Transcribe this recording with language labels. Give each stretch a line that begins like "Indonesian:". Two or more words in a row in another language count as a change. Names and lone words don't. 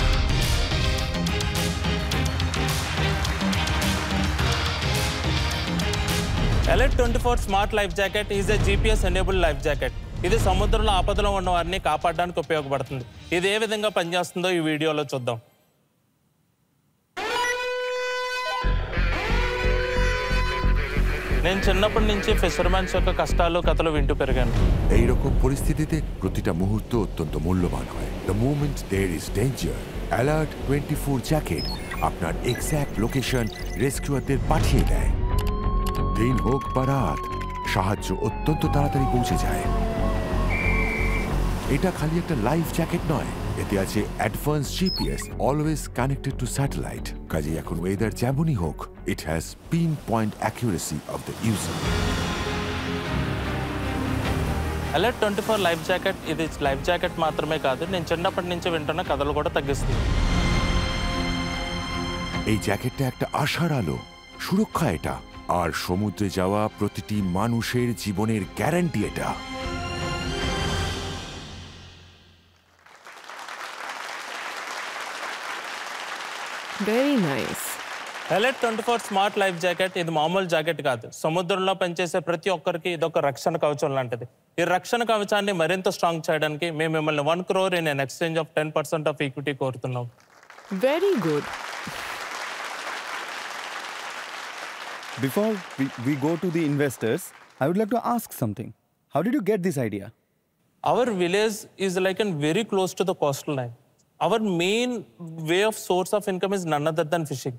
English: Alert24 smart life jacket is a GPS enable life jacket.
Telugu: ఇది సముద్రంలో ఆపదలో ఉన్న వారిని కాపాడడానికి ఉపయోగపడుతుంది. ఇది ఏ విధంగా పనిచేస్తుందో ఈ వీడియోలో చూద్దాం. నేను చిన్నప్పటి నుంచి ফিশারম্যানস యొక్క কষ্টালো కథలు వింటూ పెరిగాను.
Bangla: এই রকম পরিস্থিতিতে প্রতিটা মুহূর্ত অত্যন্ত মূল্যবান হয়।
English: The moment there is danger,
Bangla: Alert24 জ্যাকেট আপনার
English: exact location
Bangla: রেস্কিউয়ারদের পাঠিয়ে দেয়। দিন হোক বা রাত, সাহায্য অত্যন্ত তাড়াতাড়ি পৌঁছে যায়। এটা খালি একটা
English: life jacket
Bangla: নয়, এতে আছে
English: advance GPS, always connected to satellite.
Bangla: কাজে এখন ওয়েদার যেমনই হোক,
English: it has pin point accuracy of the user.
Telugu: Alert24
English: life jacket
Telugu: ఇది
English: life jacket
Telugu: మాత్రమే కాదు, నేను చిన్నప్పటి నుంచి వింటున్న కథలు కూడా తగ్గిస్తుంది।
Bangla: এই জ্যাকেটটা একটা আশার আলো, সুরক্ষা এটা, আর সমুদ্রে যাওয়া প্রতিটি মানুষের জীবনের গ্যারান্টি এটা।
English: Very nice.
Telugu: Alert24
English: smart life jacket
Telugu: ఇది మామూలు జాకెట్ కాదు. సముద్రంలో పనిచేసే ప్రతి ఒక్కరికి ఇదొక రక్షణ కవచం లాంటిది. ఈ రక్షణ కవచాన్ని మరింత స్ట్రాంగ్ చేయడానికి మేము మిమ్మల్ని 1 crore
English: in exchange of 10% of equity
Telugu: కోరుతున్నాం.
English: Very good. Before we go to the investors, I would like to ask something. How did you get this idea? Our village is like very close to the coastline. Our main way of source of income is none other than fishing.